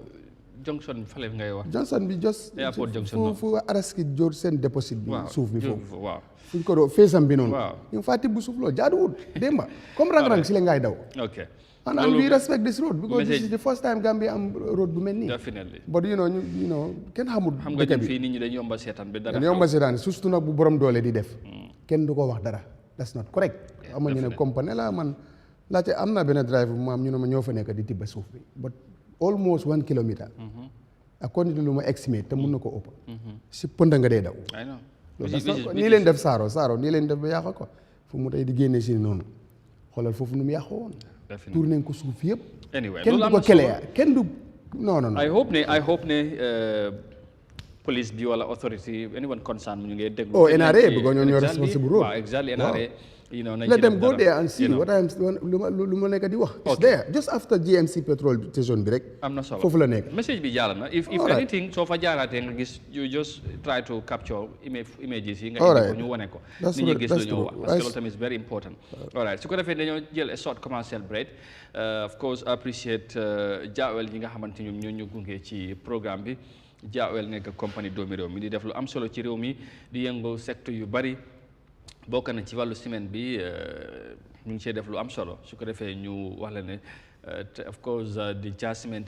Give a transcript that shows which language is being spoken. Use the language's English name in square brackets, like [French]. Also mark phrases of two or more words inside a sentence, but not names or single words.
[Wolof] Johnson fale ngay wax Johnson bi airport Johnson fu araski jóor seen déposit bi suuf bi foofu waaw fuñ ko doo feesam bi noonu ñu faa tibb suuf loolu jaaduwul démba comme rang-rang si la ngay daw [English] and we respect this road because this is the first time [Wolof] Gambia am road bu mel nii. [English] Definitely. But you know [Wolof] kenn xamul. xam nga ñun fii nit ñi dañu yomba seetaan bi dara. dañu yomba seetaan surtout nag bu borom doole di def. kenn du ko wax dara. [English] that's not correct. [Wolof] am na ñu ne compagnie la man laajte am na benn drive bu ma am ñu ne ma ñoo fa nekk di tibba suuf bi [English] but almost 1 kilometre. according to [Wolof] lu ma estimate te mun na ko ëpp. si pënd nga dee daw. [English] I know. [Wolof] loolu nii leen def saaro nii leen def ba yàq ko fu mu tey di génne si noonu xoolal foofu nu mu yàqoo woon. tour nañ ko suuf yëpp. anyway kenn du ko keleya kenn du non. [English] I hope [Wolof] ne police bi wala [English] authority anyone concerned [Wolof] ñu ngi déglu. NRA because ñoo responsible road. waaw exactly NRA. [English] Let them go there and see what I'm [Wolof] lu ma nekk di wax. [English] It's there just after GMC petrol station [Wolof] bi rek. am na solo foofu la nekk. message bi jàll na [English] if anything [Wolof] soo fa jaaraatee nga gis [English] you just try to capture images [Wolof] yi nga indi ko ñu wane ko. nit ñi gis lu ñoo wax parce que loolu tamit [English] is very important. all right [Wolof] su ko defee dañoo jël [English] a short commercial break of course appreciate [Wolof] jaawel ñi nga xamante ñoom ñoo ñu gunge ci programme bi jaawel nekk compagnie doomi réew mi di def lu am solo ci réew mi di yëngu secteur yu bari. bokk na ci wàllu ciment bi ñu ngi cee def lu am solo su ko defee ñu wax la ne [English] of course the jar cement